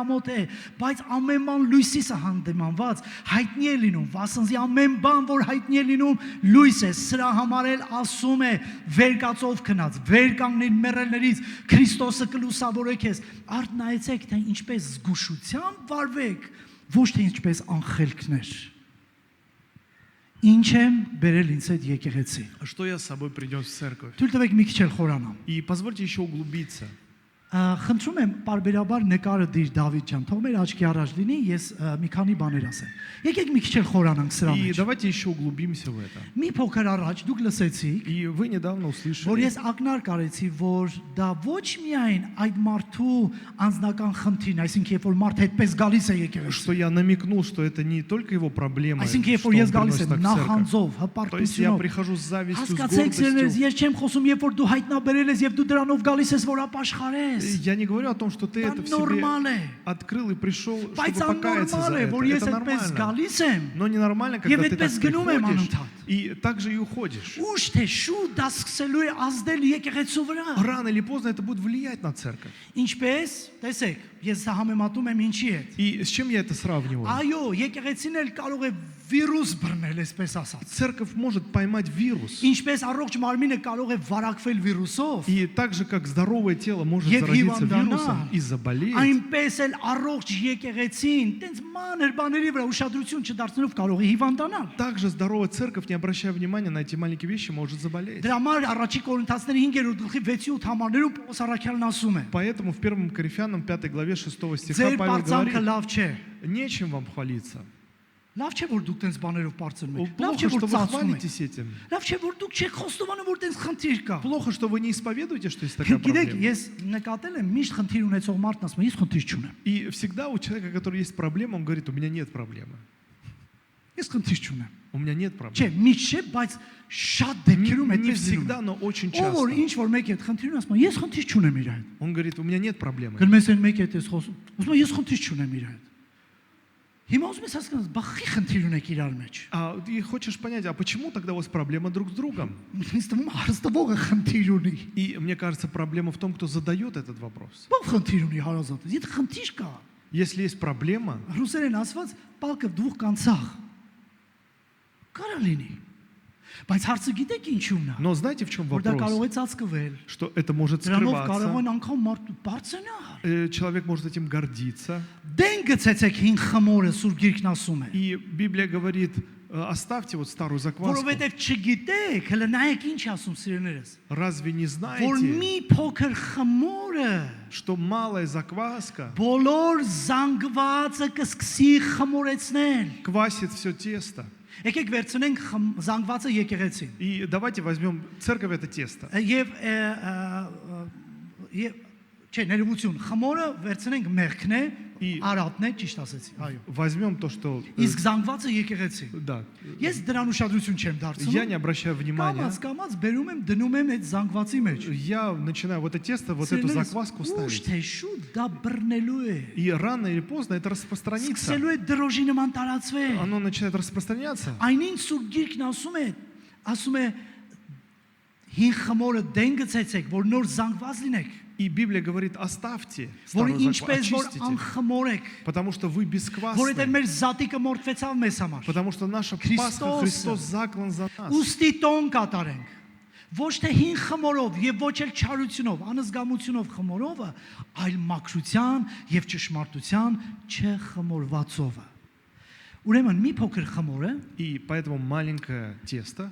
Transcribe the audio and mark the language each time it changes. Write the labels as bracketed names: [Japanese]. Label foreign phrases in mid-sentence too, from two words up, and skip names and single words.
[Armenian] ամոթ է, բայց ամեն բան լույսիսը հանդիմանված հայտնի է լինում, վասնզի ամեն բան, որ հայտնի է լինում, լույս է, սրա համար էլ ասում է, վեր կացով քնած, վեր կանգնիր մեռելներից, Քրիստոսը կլուսավորե քեզ, արդ նայեցեք, թե ինչպես զգուշությամբ վարվեք, ոչ թե ինչպես անխելքներ։ Ինչ եմ բերել ինձ հետ եկեղեցի։ [Russian] Что я с собой принес в церковь? [Armenian] Թույլ տվեք մի քիչ էլ խորանամ։ [Russian] И позвольте еще углубиться. [Armenian] Խնդրում եմ բարբերաբար նկարը դիր Դավիթ ջան, թող մեր աչքի առաջ լինի, ես մի քանի բաներ ասեմ։ Եկեք մի քիչ էլ խորանանք սրա [Russian] И [Armenian] մեջ։ [Russian] давайте еще углубимся в это. [Armenian] Մի փոքր առաջ դուք լսեցիք, [Russian] И вы недавно [Armenian] որ [Russian] услышали, [Armenian] ես ակնար կարեցի, որ դա ոչ միայն այդ մարդու անձնական խնդիրն, այսինքն երբ որ մարդ հետպես գալիս է եկեղեցի, [Russian] что я намекнул, что это не только его проблема, [Armenian] այսինքն երբ [Russian] что [Armenian] որ [Russian] он [Armenian] ես գալիս [Russian] приносит [Armenian] եմ [Russian] так в церковь. [Armenian] նախանձով, [Russian] То есть я [Armenian] հպարտությունով, [Russian] прихожу с завистью, с [Armenian] հասկացեք սերներ, [Russian] гордостью. [Armenian] ես չեմ խոսում, երբ որ դու հայտնաբերել ես եւ դու դրանով գալիս ես, որ ապաշխարես։ ես։ [Russian] Я не говорю о том, что ты [Armenian] Դա [Russian] это в себе [Armenian] նորմալ է։ [Russian] открыл и пришел, [Armenian] Բայց [Russian] чтобы покаяться [Armenian] աննորմալ [Russian] за [Armenian] է, [Russian] это. [Armenian] որ ես [Russian] Это [Armenian] այդպես [Russian] нормально. [Armenian] գալիս եմ, [Russian] Но ненормально, [Armenian] Եվ [Russian] когда ты так [Armenian] այդպես գնում եմ [Russian] приходишь [Armenian] անընդհատ։ [Russian] и так же и уходишь. [Armenian] ուշ թե շուտ դա սկսելու է ազդել եկեղեցու վրա։ [Russian] Рано или поздно это будет влиять на церковь. [Armenian] Ինչպես, տեսեք, ես սա համեմատում եմ ինչի հետ։ [Russian] И с чем я это сравниваю? [Armenian] Այո, եկեղեցին էլ կարող է վիրուս բռնել, այսպես ասած։ [Russian] Церковь может поймать вирус. [Armenian] Ինչպես առողջ մարմինը կարող է վարակվել վիրուսով, [Russian] И так же, как здоровое тело может [Armenian] Եվ [Russian] заразиться [Armenian] հիվանդանալ, [Russian] вирусом и заболеть, [Armenian] այնպես էլ առողջ եկեղեցին, տենց մանր բաների վրա ուշադրություն չդարձնելով կարող է հիվանդանալ։ [Russian] также здоровая церковь, не обращая внимания на эти маленькие вещи, может заболеть. [Armenian] Դրա համար առաջի Կորինթացիների 5-րդ գլխի 6-8 համարներում Պողոս առաքյալն ասում է. [Russian] Поэтому в 1 Коринфянам 5 главе 6 стиха [Armenian] Ձեր [Russian] Павел [Armenian] բարձանքը [Russian] говорит, [Armenian] լավ չէ։ [Russian] нечем вам хвалиться. [Armenian] Լավ չէ որ դուք տենց բաներով բարձրում եք։ Լավ [Russian] Плохо, [Armenian] չէ որ [Russian] что вы [Armenian] ծածկում եք։ [Russian] хвалитесь этим. [Armenian] Լավ չէ որ դուք չեք խոստովանում որ տենց խնդիր կա։ [Russian] Плохо, что вы не исповедуете, что есть такая [Armenian] Գիտեք, [Russian] проблема. [Armenian] ես նկատել եմ միշտ խնդիր ունեցող մարդն ասում է, ես խնդիր չունեմ։ [Russian] И всегда у человека, который есть проблема, он говорит, у меня нет проблемы. [Armenian] Ես խնդիր չունեմ։ [Russian] У меня нет [Armenian] Չէ, [Russian] проблем. [Armenian] միշտ չէ, բայց շատ դեպքերում [Russian] Не [Armenian] այդպես լինում [Russian] всегда, [Armenian] է։ [Russian] но очень [Armenian] Ով որ [Russian] часто. [Armenian] ինչ որ մեկի հետ խնդիր ունի, ասում է, ես խնդիր չունեմ իր հետ։ [Russian] Он говорит, у меня нет проблемы. [Armenian] Գնում ես այն մեկի հետ ես խոսում, ասում է, ես խնդիր չունեմ իր հետ։ Հիմա ուզում ես հասկանալ, բախի խնդիր ունեք իրար մեջ։ [Russian] И хочешь понять, а почему тогда у вас проблема друг с другом? [Armenian] Ինձ թվում է հարստվողը խնդիր ունի։ [Russian] И мне кажется, проблема в том, кто задает этот вопрос. [Armenian] Ո՞վ խնդիր ունի հարազատը։ Եթե խնդիր կա, [Russian] Если есть проблема, [Armenian] ռուսերեն ասված, պալկը դուխ կանցախ։ Կարա լինի։ Բայց հարցը գիտեք ինչու՞մն է։ [Russian] но знаете, в чем [Armenian] Որ դա կարող [Russian] вопрос? [Armenian] է ծածկվել։ [Russian] Что это может [Armenian] Դրանով կարող [Russian] скрываться, [Armenian] են անգամ մարդու բարձրանալ։ [Russian] человек может этим гордиться. [Armenian] Դեն գցեցեք հին խմորը Սուրբ Գիրքն ասում է։ [Russian] И Библия говорит, оставьте вот старую закваску. [Armenian] Որովհետև չգիտեք, հələ նայեք ինչ ասում սիրելիներս։ [Russian] Разве не [Armenian] Որ [Russian] знаете, [Armenian] մի փոքր խմորը [Russian] что малая закваска [Armenian] բոլոր զանգվածը կսկսի խմորեցնել։ [Russian] квасит все тесто? [Armenian] Եկեք վերցնենք զանգվածը եկեղեցին։ [Russian] И давайте возьмем церковь это тесто. [Armenian] Եվ չէ, ներողություն, խմորը վերցնենք մեղքն է, արատն է, ճիշտ ասեցի, այո։ [Russian] Возьмем то, что... [Armenian] Իսկ զանգվածը եկեղեցին։ [Russian] Да. [Armenian] Ես դրան уշադրություն չեմ [Russian] Я [Armenian] դարձնում։ [Russian] не обращаю внимания. [Armenian] Կամած բերում եմ, դնում եմ այդ զանգվածի մեջ։ [Russian] Я начинаю вот это тесто, вот эту закваску [Armenian] Ուշ [Russian] ставить. [Armenian] թե շուտ դա բռնելու է։ [Russian] И рано или поздно это распространится. [Armenian] Սկսելու է դրոժի նման տարածվել։ [Russian] Оно начинает распространяться. [Armenian] Այնին Սուրբ Գիրքն ասում է հին խմորը դեն գցեցեք, որ նոր զանգված լինեք, [Russian] И Библия говорит, оставьте [Armenian] որ [Russian] старую закваску, [Armenian] ինչպես որ [Russian] очистите, [Armenian] անխմոր եք, [Russian] потому что вы [Armenian] որովհետև [Russian] бесквасны, [Armenian] մեր զատիկը մորթվեցավ մեզ համար։ [Russian] потому что наша Пасха, [Armenian] Քրիստոսը [Russian] Христос заклан за нас. [Armenian] Ուստի տոն կատարենք։ Ոչ թե հին խմորով եւ ոչ էլ չարությունով, անզգամությունով խմորովը, այլ մաքրության եւ ճշմարտության չխմորվածովը։ Ուրեմն մի փոքր խմորը [Russian] И поэтому маленькое тесто,